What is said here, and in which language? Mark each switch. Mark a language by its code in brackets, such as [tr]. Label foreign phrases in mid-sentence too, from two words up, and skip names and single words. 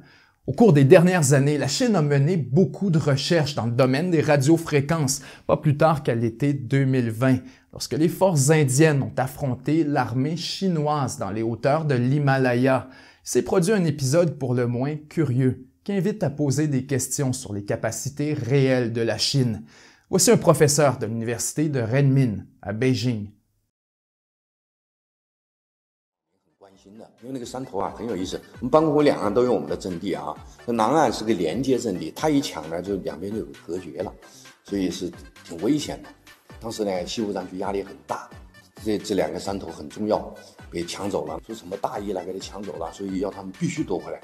[fr] Au cours des dernières années, la Chine a mené beaucoup de recherches dans le domaine des radiofréquences, pas plus tard qu'à l'été 2020, lorsque les forces indiennes ont affronté l'armée chinoise dans les hauteurs de l'Himalaya. Il s'est produit un épisode pour le moins curieux, qui invite à poser des questions sur les capacités réelles de la Chine. Voici un professeur de l'université de Renmin, à Beijing. [zh] 因为那个山头啊很有意思，我们邦国两岸都有我们的阵地啊，那南岸是个连接阵地，它一抢呢，就两边就隔绝了，所以是挺危险的。当时呢，西部战区压力很大，这两个山头很重要，被抢走了，说什么大意了给他抢走了，所以要他们必须夺回来。